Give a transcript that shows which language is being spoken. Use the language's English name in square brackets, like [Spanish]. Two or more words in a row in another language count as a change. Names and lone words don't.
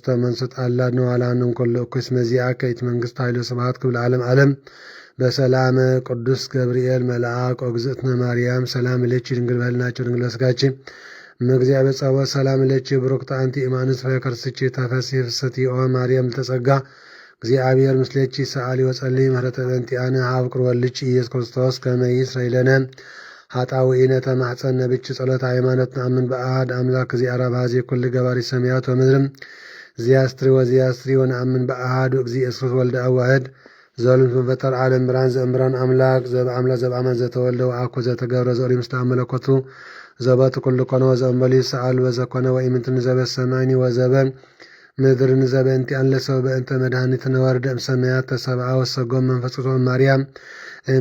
[Geez] መንሱት አላድነ ዋላንም ኩሉ እኩይ እስመ ዚአከ ኢት መንግሥት ኃይል ወስብሐት ክብር ለዓለም ዓለም። በሰላም ቅዱስ ገብርኤል መልአክ ወግዝእትነ ማርያም ሰላም ለኪ ድንግል በሕሊናኪ ድንግል በሥጋኪ እምእግዚአብሔር ጸባኦት ሰላም ለኪ ብሩክት አንቲ እማንስት ፍሬ ከርስኪ ተፈሥሒ ፍስሕቲ ኦ ማርያም ተጸጋ እግዚአብሔር ምስሌኪ ሰአሊ ወጸልይ ምህረተ በእንቲአነ ሀብ ቅርበ ወልድኪ ኢየሱስ ክርስቶስ ከመ ይስረይ ለነ ኃጣውኢነ ተማኅፀነ ብኪ ጸሎተ ሃይማኖት ነአምን በአሐድ አምላክ እግዚአብሔር አብ ኩሉ ገባሪ ሰማያት ወምድርም ዚያስትሪ ወዚያስትሪ ወነአምን በአሐዱ እግዚእ ኢየሱስ ወልደ አብ ዋሕድ ዘሉን ፈጠር ዓለም ብርሃን ዘእምብርሃን አምላክ ዘበአምላክ ዘበአማን ዘተወልደ ወአኮ ዘተገብረ ዘኦሪ ምስለ መለኮቱ ዘበቱ ኩሉ ኮነ ወዘእንበሉ ይስአል ወዘኮነ ወኢምንትን ዘበሰማይኒ ወዘበ ምድርን ዘበእንቲአን ለሰው በእንተ መድኃኒትነ ወርደ እምሰማያት ተሰብአ ወሰጎም መንፈስ ቅዱስ ማርያም እም